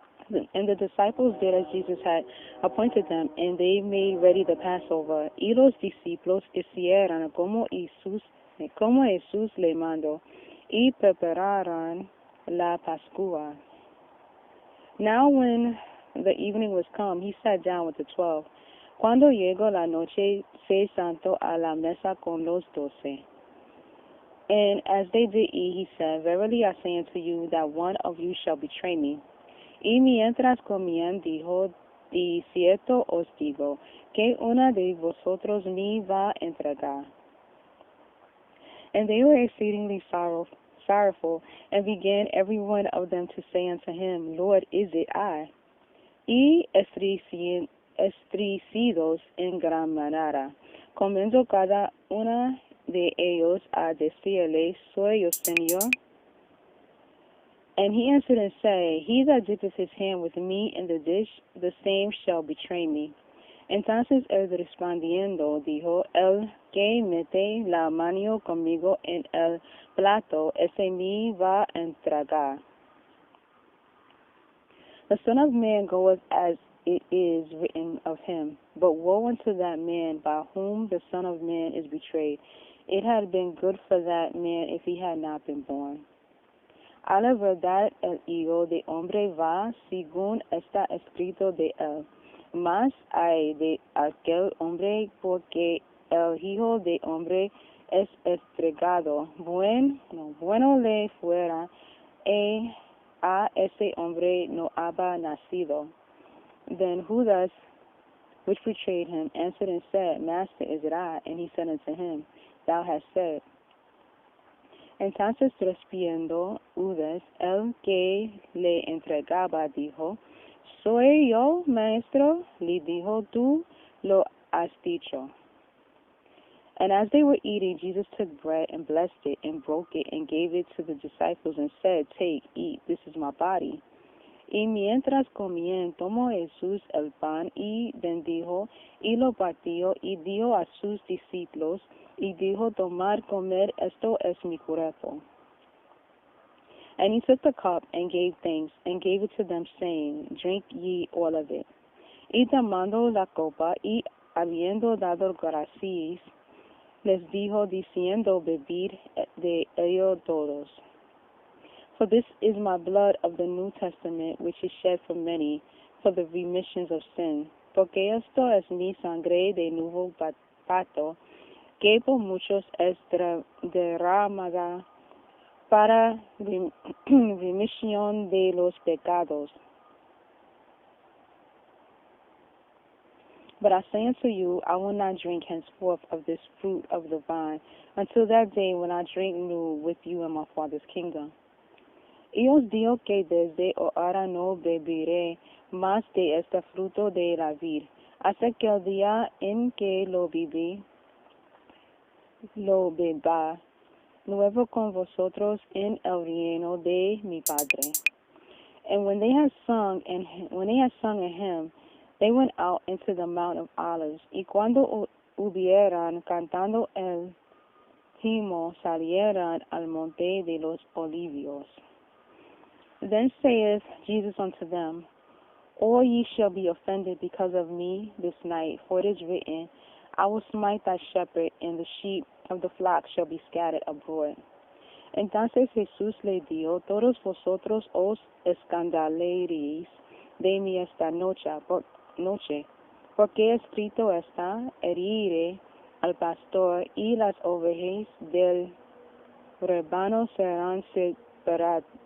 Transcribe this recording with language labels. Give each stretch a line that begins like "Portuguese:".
English: And the disciples did as Jesus had appointed them, and they made ready the Passover.
Spanish: Y los discípulos hicieron como Jesús le mandó, y prepararon la Pascua.
English: Now when the evening was come, he sat down with the 12.
Spanish: Cuando llegó la noche, se sentó a la mesa con los 12.
English: And as they did eat, he said, Verily I say unto you, that one of you shall betray me.
Spanish: Y mientras comían, dijo, de cierto os digo, que una de vosotros me va a entregar.
English: And they were exceedingly sorrowful, and began every one of them to say unto him, Lord, is it I?
Spanish: Y estrecidos en gran manera, comenzó cada una de ellos a decirle, Soy yo, Señor.
English: And he answered and said, He that dippeth his hand with me in the dish, the same shall betray me.
Spanish: Entonces él respondiendo dijo, El que mete la mano conmigo en el plato, ese me va a entregar.
English: The Son of Man goeth as it is written of him. But woe unto that man by whom the Son of Man is betrayed. It had been good for that man if he had not been born.
Spanish: A la verdad, el Hijo de Hombre va según está escrito de él. Mas hay de aquel hombre porque el Hijo de Hombre es entregado. Bueno le fuera a ese hombre no había nacido.
English: Then Judas, which betrayed him, answered and said, Master, is it I? And he said unto him, Thou hast said.
Spanish: Entonces respondiendo Judas, el que le entregaba, dijo, Soy yo, maestro. Le dijo, Tú lo has dicho.
English: And as they were eating, Jesus took bread and blessed it and broke it and gave it to the disciples and said, Take, eat, this is my body.
Spanish: Y mientras comían, tomó Jesús el pan y bendijo y lo partió y dio a sus discípulos y dijo, Tomad, comer, esto es mi cuerpo.
English: And he took the cup and gave thanks and gave it to them, saying, Drink ye all of it.
Spanish: Y tomando la copa y habiendo dado gracias, les dijo, diciendo, Bebid de ello todos.
English: For this is my blood of the New Testament, which is shed for many, for the remissions of sin.
Spanish: Porque esto es mi sangre de nuevo pacto, que por muchos es derramada para remisión de los pecados.
English: But I say unto you, I will not drink henceforth of this fruit of the vine, until that day when I drink new with you in my Father's kingdom.
Spanish: Y os digo que desde ahora no beberé más de este fruto de la vid, hasta que el día en que lo beba nuevo con vosotros en el reino de mi Padre.
English: And when they had sung a hymn, they went out into the Mount of Olives.
Spanish: Y cuando hubieran cantado el himno, salieron al monte de los Olivos.
English: Then saith Jesus unto them, All ye shall be offended because of me this night, for it is written, I will smite thy shepherd, and the sheep of the flock shall be scattered abroad.
Spanish: Entonces Jesús le dijo, Todos vosotros os escandaleréis de mí esta noche, porque escrito está, heriré al pastor, y las ovejas del rebaño serán separadas.